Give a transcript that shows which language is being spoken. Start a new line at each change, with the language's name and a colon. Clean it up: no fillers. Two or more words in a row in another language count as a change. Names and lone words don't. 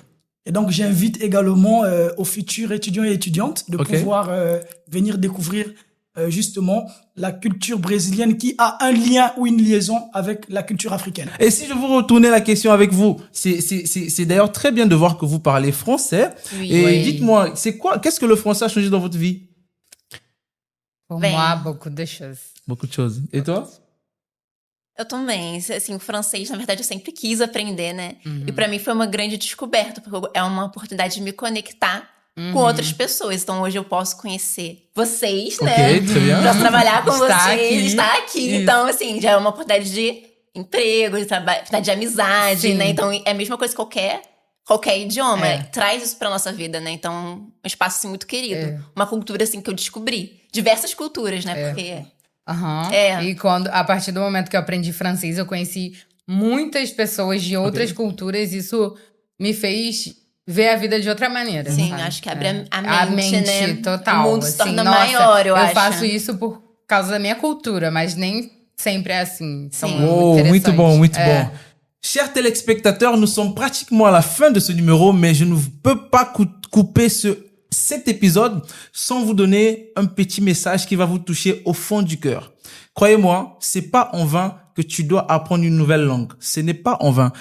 French: Et donc, j'invite également aux futurs étudiants et étudiantes de pouvoir venir découvrir justement la culture brésilienne qui a un lien ou une liaison avec la culture africaine. Et si je vous retournais la question avec vous, c'est d'ailleurs très bien de voir que vous parlez français. Oui. Et dites-moi, qu'est-ce que le français a changé dans votre vie? Pour
Portuguese: Bem.
French: moi, beaucoup de choses. Beaucoup de choses. Et toi?
Portuguese: Eu também. Assim, o francês, na verdade, eu sempre quis aprender, né? E pra mim foi uma grande descoberta, porque é uma oportunidade de me conectar com outras pessoas. Então, hoje eu posso conhecer vocês, né?
French: Ok, très bien.
Portuguese: Posso trabalhar com Está vocês, aqui. estar aqui. Isso. Então, assim, já é uma oportunidade de emprego, de trabalho, de amizade, Sim. né? Então, é a mesma coisa que qualquer idioma. É. Traz isso pra nossa vida, né? Então, um espaço, assim, muito querido. Uma cultura, assim, que eu descobri. Diversas culturas, né? Porque... Aham. É. E a partir do momento que eu aprendi francês, eu conheci muitas pessoas de outras culturas. Isso me fez ver a vida de outra maneira. Sim, sabe? acho que abre a mente, né? Total. O mundo se assim, torna nossa, maior, eu acho. Eu faço isso por causa da minha cultura, mas nem sempre é assim. Então, Sim. Oh, muito bom, muito É. bom.
French: Chers téléspectateurs, nous sommes pratiquement à la fin de ce numéro, mais je ne peux pas couper cet épisode sans vous donner un petit message qui va vous toucher au fond du cœur. Croyez-moi, c'est pas en vain que tu dois apprendre une nouvelle langue. Ce n'est pas en vain.